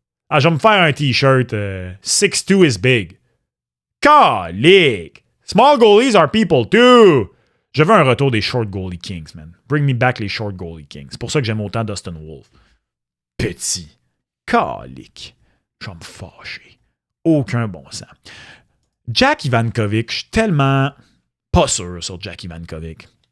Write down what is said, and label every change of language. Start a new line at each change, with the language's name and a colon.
French: Ah, je vais me faire un t-shirt
English: 6'2 is big.
French: Calique!
English: Small goalies are people too!
French: Je veux un retour des
English: short goalie kings, man. Bring me back les short goalie kings.
French: C'est pour ça que j'aime autant Dustin Wolf. Petit. Calique. Je vais me fâcher. Aucun bon sens. Jack Ivankovic, je suis tellement pas sûr sur Jack Ivankovic.